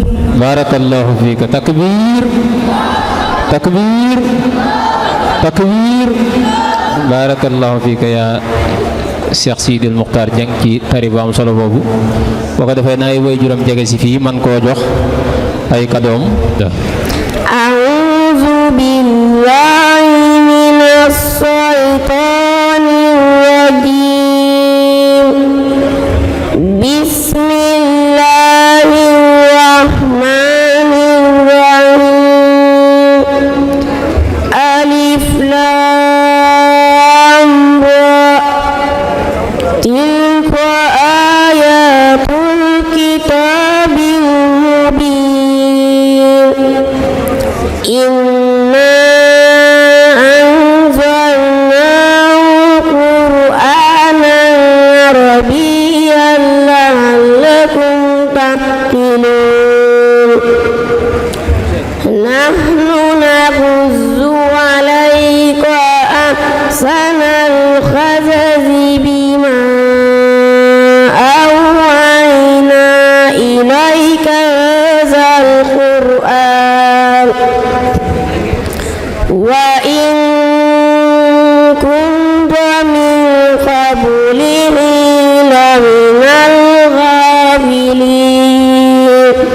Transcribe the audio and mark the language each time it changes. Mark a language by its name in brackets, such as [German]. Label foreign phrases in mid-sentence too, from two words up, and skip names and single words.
[Arabic] بارك الله فيك. Takbir. Takbir. [Wolof] Takbir. [Arabic] بارك الله فيك [Wolof] ya Cheikh Sidil Muxtaar Jeng ci tari bu am solo boobu. boo ko defee na ay waajuram jege si fii man koo jox ay kadoom. [Arabic] أعوذ بالله من الشيطان الرجيم. Bismillahirrahmanirrahim. ألف لام را. تلك آيات الكتاب المبين. إنا أنزلناه قرآنا عربيا لعلكم تعقلون. نحن نقص عليك أحسن القصص بما أوحينا إليك هذا القرآن وإن كنت من قبله لمن الغافلين.